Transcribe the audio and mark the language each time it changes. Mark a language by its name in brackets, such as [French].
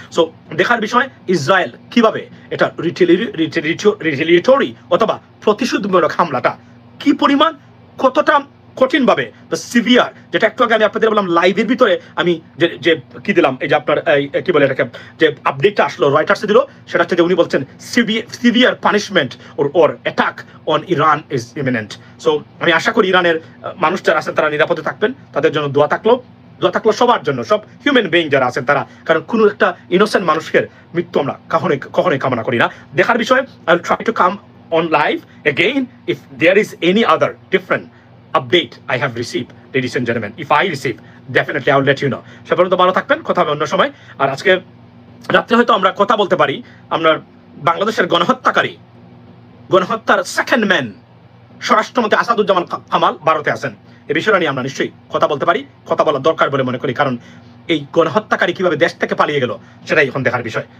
[Bangla] So দেখার বিষয় Israel কিভাবে এটা রিটেলিয়েটরি অথবা প্রতিশোধমূলক হামলাটা কি পরিমাণ কতটা কঠিনভাবে সিভিয়ার, যেটা একটু আগে আমি আপনাদের বললাম লাইভের ভিতরে আমি যে কি দিলাম, এই যে আপনার কি বলে এটাকে যে আপডেটটা আসলো রয়টার্সে দিল, সেটা হচ্ছে যে উনি বলছেন [English] Severe punishment or attack on Iran is imminent. [Bangla] So আমি আশা করি ইরানের মানুষ যারা আছেন তারা নিরাপদে থাকবেন, তাদের জন্য দোয়া থাকলো সবার জন্য, সব হিউম্যান বিইং যারা আছেন তারা, কারণ কোনো একটা ইনোসেন্ট মানুষের মৃত্যু আমরা কখনোই কামনা করি না। দেখার বিষয় [English] I will try to come on live again if there is any other different update I have received, ladies and gentlemen. If I receive, definitely I will let you know. [Bangla] সে পর্যন্ত ভালো থাকবেন, কথা হবে অন্য সময়। আর আজকে রাত্রে হয়তো আমরা কথা বলতে পারি আমরা বাংলাদেশের গণহত্যার সেকেন্ড ম্যান স্বরাষ্ট্রমন্ত্রী আসাদুজ্জামান কামাল ভারতে আছেন, এই বিষয়টা নিয়ে আমরা নিশ্চয়ই কথা বলতে পারি, কথা বলা দরকার বলে মনে করি, কারণ এই গণহত্যাকারী কিভাবে দেশ থেকে পালিয়ে গেল সেটাই এখন দেখার বিষয়।